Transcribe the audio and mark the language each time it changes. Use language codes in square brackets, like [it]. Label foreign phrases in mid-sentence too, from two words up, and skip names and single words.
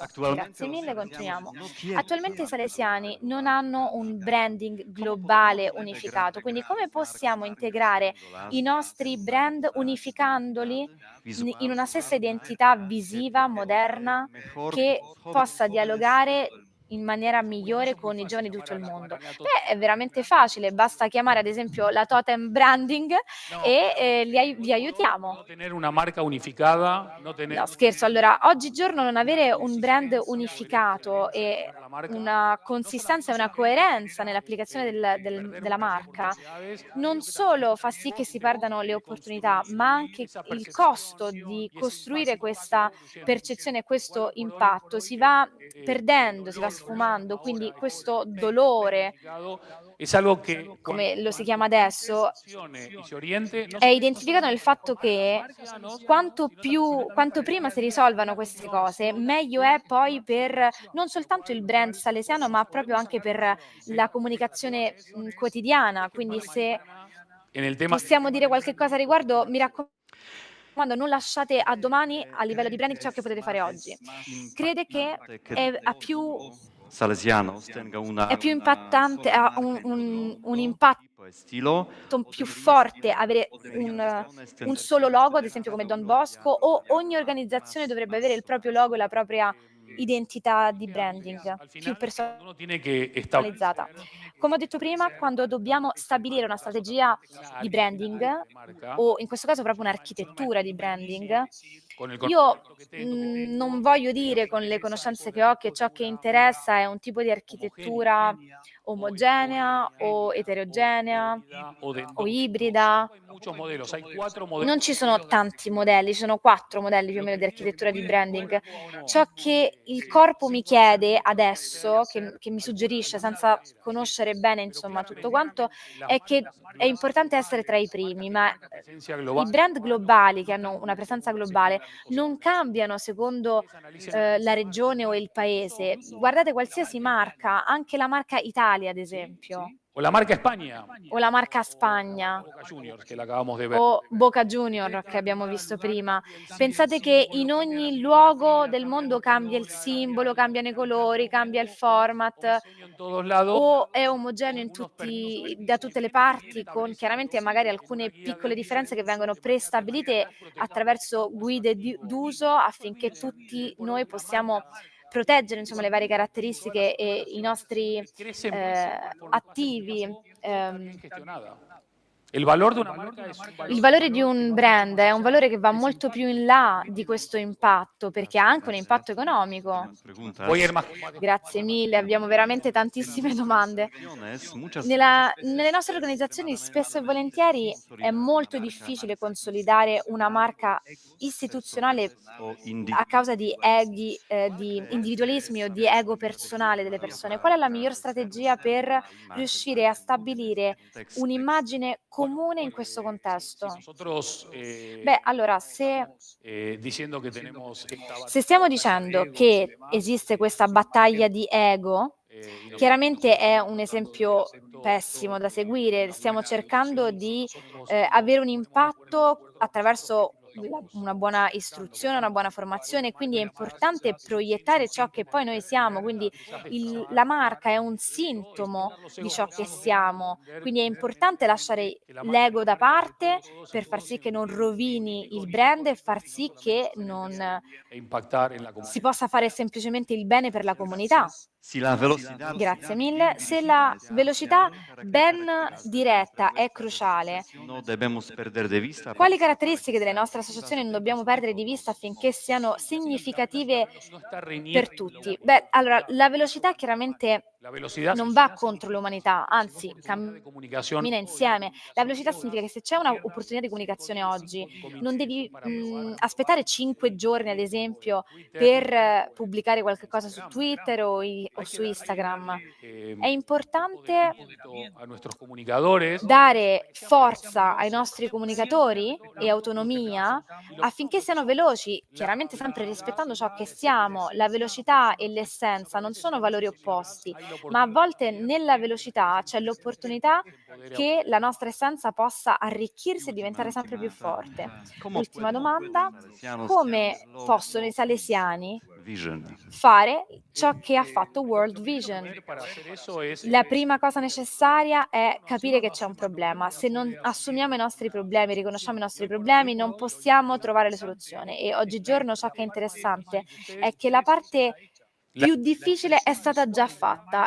[it] Grazie mille, continuiamo. Attualmente i salesiani non hanno un branding globale unificato, quindi come possiamo integrare i nostri brand unificandoli in una stessa identità visiva, moderna, che possa dialogare in maniera migliore con i giovani di tutto il mondo? Beh, è veramente facile, basta chiamare ad esempio la Totem Branding e vi aiutiamo. [es] No tener una marca unificada, no tener [it] No, scherzo. Allora, oggigiorno non avere un brand unificato e una consistenza e una coerenza nell'applicazione della marca non solo fa sì che si perdano le opportunità, ma anche il costo di costruire questa percezione, questo impatto si va perdendo, si va sfumando, quindi questo dolore, [es] es algo que [it] come lo si chiama adesso, [es] y se oriente no [it] è identificato nel fatto che quanto prima si risolvano queste cose, meglio è poi per non soltanto il brand salesiano, ma proprio anche per la comunicazione quotidiana. Quindi se [es] en el tema [it] possiamo dire qualche cosa a riguardo, mi raccomando, non lasciate a domani a livello di branding ciò che potete fare oggi. Crede che è [es] salesianos tenga una [it] più impattante, ha un impatto [es] estilo [it] più forte avere un solo logo, ad esempio come Don Bosco, o ogni organizzazione dovrebbe avere il proprio logo e la propria identità di branding più [es] uno tiene que establecer [it] personalizzata? Come ho detto prima, quando dobbiamo stabilire una strategia di branding, o in questo caso proprio un'architettura di branding, [es] con el [it] io [es] conocimiento que tengo, [it] non voglio dire, con le conoscenze che ho, che ciò che interessa è un tipo di architettura omogenea o eterogenea o ibrida. [es] hay muchos modelos, hay 4 modelos. [it] Non ci sono tanti modelli, ci sono 4 modelli più o meno di architettura di branding. Ciò che il corpo mi chiede adesso, che mi suggerisce senza conoscere bene insomma tutto quanto, è che è importante essere tra i primi, ma i brand globali che hanno una presenza globale non cambiano secondo la regione o il paese. Guardate qualsiasi marca, anche la marca Italia ad esempio, [es] O la marca España, [it] o la marca Spagna, [es] Boca Juniors, che la acabamos de ver. [it] o Boca Junior che abbiamo visto prima. Pensate che in ogni luogo del mondo cambia il simbolo, cambiano i colori, cambia il format, [es] En todos lados, [it] o è omogeneo da tutte le parti, con chiaramente magari alcune piccole differenze che vengono prestabilite attraverso guide d'uso affinché tutti noi possiamo proteggere insomma le varie caratteristiche e i nostri attivi. [es] gestionada. El valor de una marca es un valor. [it] Il valore di un brand è un valore che va molto più in là di questo impatto, perché ha anche un impatto economico. [es] Tenemos preguntas. Voy a ir más. [it] Grazie mille, abbiamo veramente tantissime domande. [es] Muchas [it] Nelle nostre organizzazioni spesso e volentieri è molto difficile consolidare una marca istituzionale o a causa di di individualismi o di ego personale delle persone. Qual è la miglior strategia per riuscire a stabilire un'immagine comune in questo contesto? [es] Nosotros, [it] Beh, allora, [es] diciendo que tenemos esta [it] se stiamo dicendo che esiste questa battaglia di ego, chiaramente è un esempio pessimo da seguire. Stiamo cercando di avere un impatto attraverso una buona istruzione, una buona formazione, quindi è importante proiettare ciò che poi noi siamo, quindi la marca è un sintomo di ciò che siamo, quindi è importante lasciare l'ego da parte per far sì che non rovini il brand e far sì che non [es] impactar en la comunidad. [it] si possa fare semplicemente il bene per la comunità. [es] Si la velocidad [it] Grazie mille. Se la velocità ben diretta è cruciale, [es] no debemos perder de vista [it] quali caratteristiche delle nostre associazioni non dobbiamo perdere di vista affinché siano significative per tutti? Beh, allora, la velocità chiaramente [es] La velocidad [it] non va contro l'umanità, anzi [es] de [it] cammina [es] comunicación [it] insieme. La velocità significa che se c'è un'opportunità di comunicazione oggi, non devi aspettare 5 giorni, ad esempio, per pubblicare qualche cosa su Twitter o su Instagram. È importante [es] a nuestros comunicadores [it] dare forza ai nostri comunicatori e autonomia affinché siano veloci, chiaramente sempre rispettando ciò che siamo. La velocità e l'essenza non sono valori opposti, ma a volte nella velocità c'è l'opportunità che la nostra essenza possa arricchirsi e diventare sempre più forte. Ultima domanda: come possono i salesiani vision. fare ciò che ha fatto World Vision? [es] para hacer eso es [it] La prima cosa necessaria è capire che c'è un problema. Se non assumiamo i nostri problemi, riconosciamo i nostri problemi, non possiamo trovare le soluzioni. E oggigiorno ciò che è interessante è che la parte più difficile è stata già fatta.